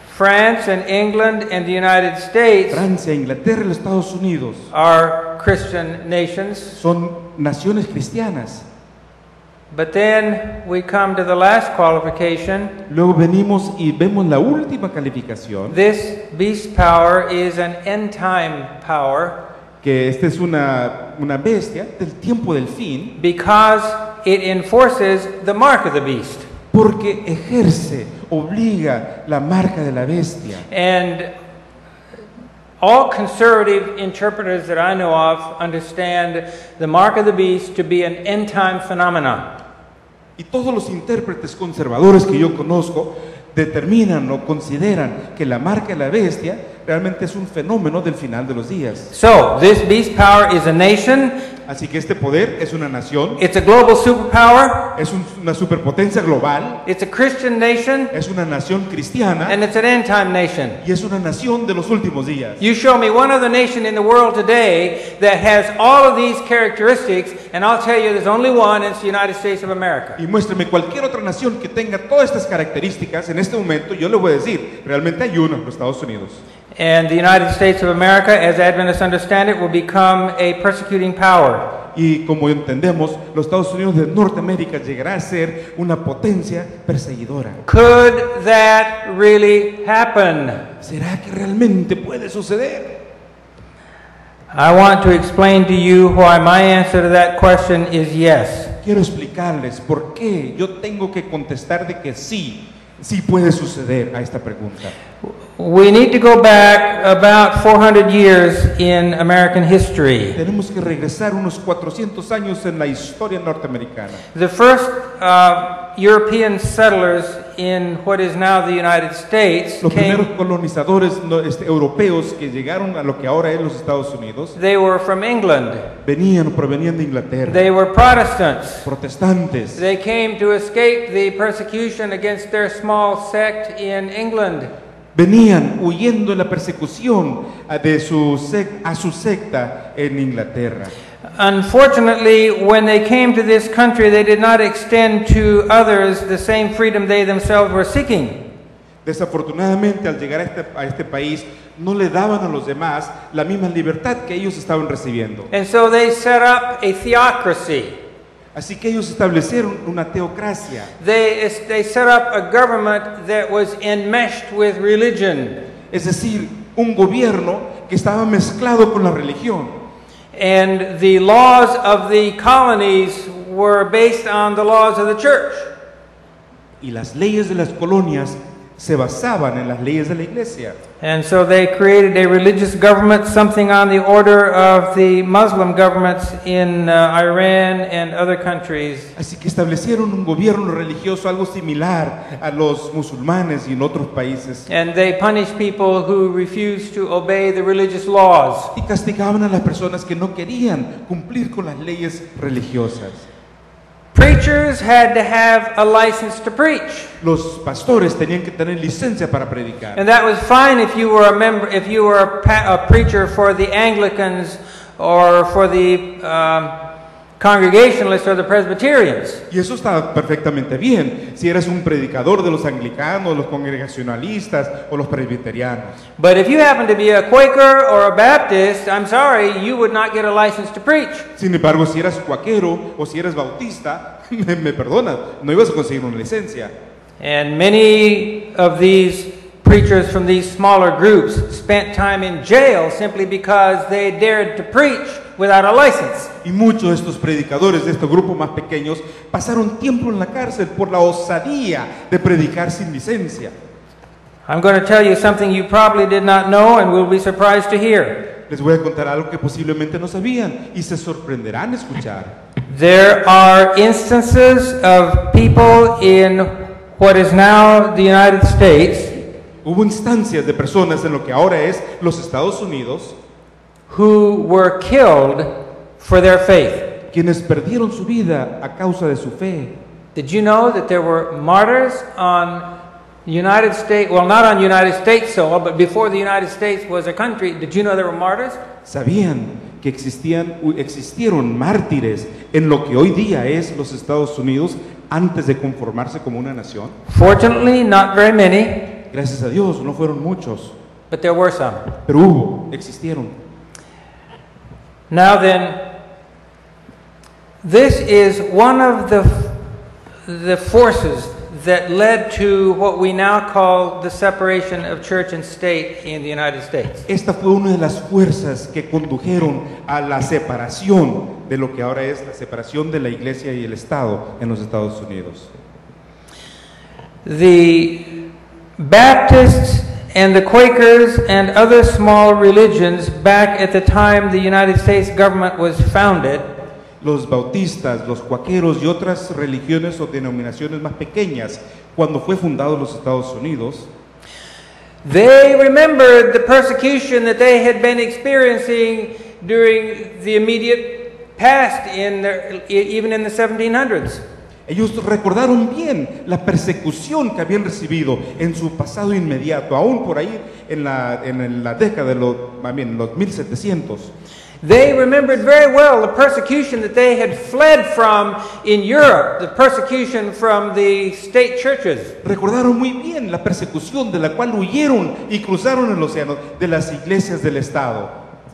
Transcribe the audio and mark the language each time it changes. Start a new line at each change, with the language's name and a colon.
English: France and England and the United States
Spanish: Francia, Inglaterra y los Estados Unidos
English: are Christian nations.
Spanish: son naciones cristianas.
English: But then we come to the last qualification.
Spanish: Luego venimos y vemos la última calificación,
English: This beast power is an end time power
Spanish: que esta es una bestia del tiempo del fin,
English: because it enforces the mark of the beast.
Spanish: porque ejerce, obliga la marca de la bestia.
English: And all conservative interpreters that I know of understand the mark of the beast to be an end time phenomenon.
Spanish: Y todos los intérpretes conservadores que yo conozco determinan o consideran que la marca de la bestia realmente es un fenómeno del final de los días.
English: So, this beast power is a nation,
Spanish: Así que este poder es una nación,
English: it's a global superpower,
Spanish: es una superpotencia global,
English: it's a Christian nation,
Spanish: es una nación cristiana
English: and it's an end time nation.
Spanish: y es una nación de los últimos días.
English: You show me one other nation in the world today that has all of these characteristics, and I'll tell you there's only one, and it's the United States of America.
Spanish: Y muéstrame cualquier otra nación que tenga todas estas características en este momento, yo le voy a decir, realmente hay uno, los Estados Unidos.
English: And the United States of America, as Adventists understand it, will become a persecuting power.
Spanish: Y como entendemos, los Estados Unidos de Norteamérica llegará a ser una potencia perseguidora.
English: Could that really happen?
Spanish: ¿Será que realmente puede suceder?
English: I want to explain to you why my answer to that question is yes.
Spanish: Quiero explicarles por qué yo tengo que contestar de que sí, sí puede suceder a esta pregunta.
English: We need to go back about 400 years in American history.
Spanish: Tenemos que regresar unos 400 años en la historia norteamericana.
English: The first European settlers in what is now the United States
Spanish: Los primeros
English: came,
Spanish: colonizadores europeos que llegaron a lo que ahora es los Estados Unidos
English: they were from England.
Spanish: provenían de Inglaterra,
English: They were Protestants.
Spanish: protestantes.
English: They came to escape the persecution against their small sect in England.
Spanish: Venían huyendo de la persecución a su secta en Inglaterra.
English: Unfortunately, when they came to this country, they did not extend to others the same freedom they themselves were seeking.
Spanish: Desafortunadamente, al llegar a este país, no le daban a los demás la misma libertad que ellos estaban recibiendo.
English: And so they set up a theocracy.
Spanish: Así que ellos establecieron una teocracia.
English: They set up a government that was enmeshed with religion.
Spanish: Es decir, un gobierno que estaba mezclado con la religión.
English: And the laws of the colonies were based on the laws of the church.
Spanish: Y las leyes de las colonias se basaban en las leyes de la iglesia.
English: And so they created a religious government, something on the order of the Muslim governments in Iran and other countries.
Spanish: Así que establecieron un gobierno religioso algo similar a los musulmanes y en otros países.
English: And they punished people who refused to obey the religious laws.
Spanish: Y castigaban a las personas que no querían cumplir con las leyes religiosas.
English: Preachers had to have a license to preach.
Spanish: Los pastores tenían que tener licencia para predicar.
English: And that was fine if you were a member, if you were a preacher for the Anglicans or for the Congregationalists or the Presbyterians.
Spanish: Y eso está perfectamente bien, si eres un predicador de los anglicanos, los congregacionalistas o los presbiterianos.
English: But if you happen to be a Quaker or a Baptist, I'm sorry, you would not get a license to preach.
Spanish: Sin embargo, si eres cuaquero o si eres bautista, me perdonas, no ibas a conseguir una licencia.
English: And many of these preachers from these smaller groups spent time in jail simply because they dared to preach without a license.
Spanish: Y muchos de estos predicadores de estos grupos más pequeños pasaron tiempo en la cárcel por la osadía de predicar sin licencia.
English: I'm going to tell you something you probably did not know and will be surprised to hear.
Spanish: Les voy a contar algo que posiblemente no sabían y se sorprenderán escuchar.
English: There are instances of people in what is now the United States
Spanish: Hubo instancias de personas en lo que ahora es los Estados Unidos
English: who were killed for their faith.
Spanish: quienes perdieron su vida a causa de su fe.
English: Did you know that there were martyrs on United States, well, not on United States soil, but before the United States was a country, did you know there were martyrs?
Spanish: ¿Sabían que existieron mártires en lo que hoy día es los Estados Unidos antes de conformarse como una nación?
English: Fortunately, not very many,
Spanish: Gracias a Dios, no fueron muchos,
English: but there were some.
Spanish: pero existieron.
English: Now then, this is one of the forces that led to what we now call the separation of church and state in the United States.
Spanish: Esta fue una de las fuerzas que condujeron a la separación de lo que ahora es la separación de la iglesia y el Estado en los Estados Unidos.
English: The Baptists and the Quakers and other small religions back at the time the United States government was founded
Spanish: Los bautistas, los cuaqueros y otras religiones o denominaciones más pequeñas, cuando fue fundado los Estados Unidos,
English: they remembered the persecution that they had been experiencing during the immediate past, even in the 1700s.
Spanish: ellos recordaron bien la persecución que habían recibido en su pasado inmediato, aún por ahí en la década de los 1700.
English: They remembered very well the persecution that they had fled from in Europe, the persecution from the state churches.
Spanish: Recordaron muy bien la persecución de la cual huyeron y cruzaron el océano de las iglesias del Estado.